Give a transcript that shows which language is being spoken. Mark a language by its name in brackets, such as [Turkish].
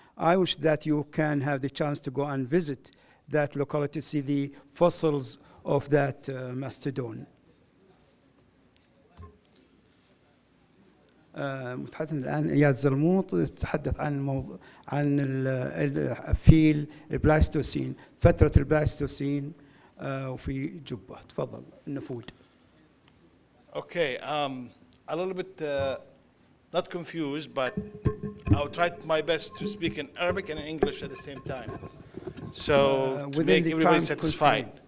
[English] I wish that you can have the chance to go and visit that locality to see the fossils of that mastodon. [Arabic] متحدث الآن إياد زلموط يتحدث عن الفيل البلايستوسين، فترة البلايستوسين وفي جبة. تفضل النفود. [English] Okay, a little bit not confused, but I'll try my best to speak in Arabic and in English at the same time, so to make everybody satisfied.